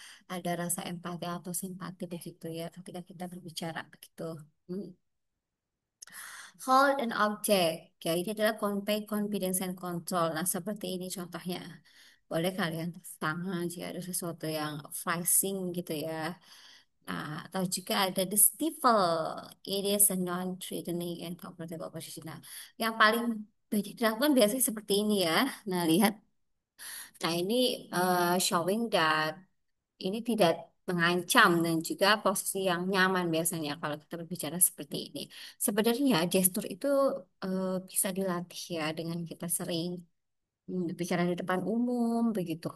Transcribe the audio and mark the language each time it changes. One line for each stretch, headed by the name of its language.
Indonesian: Ada rasa empati atau simpati begitu ya ketika kita berbicara begitu. Hmm.
English: Hold an object. Ya,
Indonesian: ini adalah
English: convey confidence and control.
Indonesian: Nah, seperti ini contohnya. Boleh kalian tepuk tangan jika ada sesuatu yang flashing gitu ya. Nah, atau juga ada the stifle.
English: It is a non-threatening and comfortable position.
Indonesian: Nah, yang paling banyak dilakukan biasanya seperti ini ya. Nah, lihat. Nah, ini
English: showing that
Indonesian: ini tidak mengancam dan juga posisi yang nyaman biasanya kalau kita berbicara seperti ini. Sebenarnya gestur itu bisa dilatih ya dengan kita sering berbicara di depan umum, begitu.